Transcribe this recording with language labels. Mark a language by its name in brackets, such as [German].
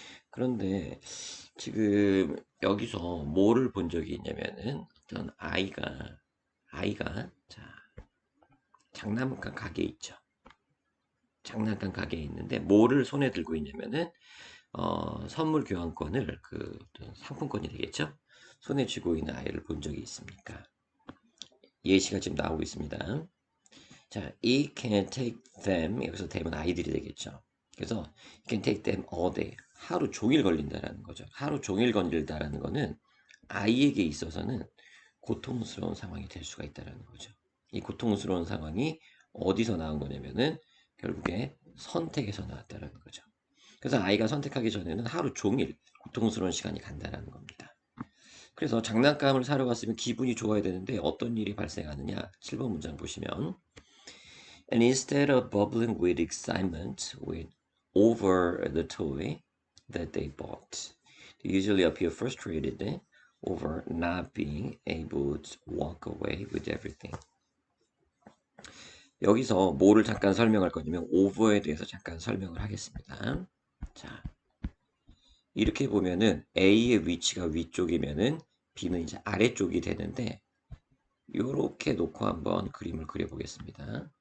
[Korean] 그런데 지금 여기서 뭐를 본 적이 있냐면은 어떤 아이가 자 장난감 가게에 있죠. 장난감 가게에 있는데 뭐를 손에 들고 있냐면은 선물 교환권을 그 상품권이 되겠죠? 손에 쥐고 있는 아이를 본 적이 있습니까? 예시가 지금 나오고 있습니다. 자, [English] it can take them [Korean] 여기서 them은 아이들이 되겠죠. 그래서 [English] it can take them all day [Korean] 하루 종일 걸린다라는 거죠. 하루 종일 걸린다라는 거는 아이에게 있어서는 고통스러운 상황이 될 수가 있다라는 거죠. 이 고통스러운 상황이 어디서 나온 거냐면은 결국에 선택에서 나왔다라는 거죠. 그래서 아이가 선택하기 전에는 하루 종일 고통스러운 시간이 간다라는 겁니다. 그래서 장난감을 사러 갔으면 기분이 좋아야 되는데 어떤 일이 발생하느냐? [English] 7번 문장 보시면 And instead of bubbling with excitement over the toy that they bought, they usually appear frustrated over not being able to walk away with everything. [Korean] 여기서 뭐를 잠깐 설명할 거냐면 over에 대해서 잠깐 설명을 하겠습니다. 자, 이렇게 보면은 A의 위치가 위쪽이면은 B는 이제 아래쪽이 되는데 이렇게 놓고 한번 그림을 그려보겠습니다.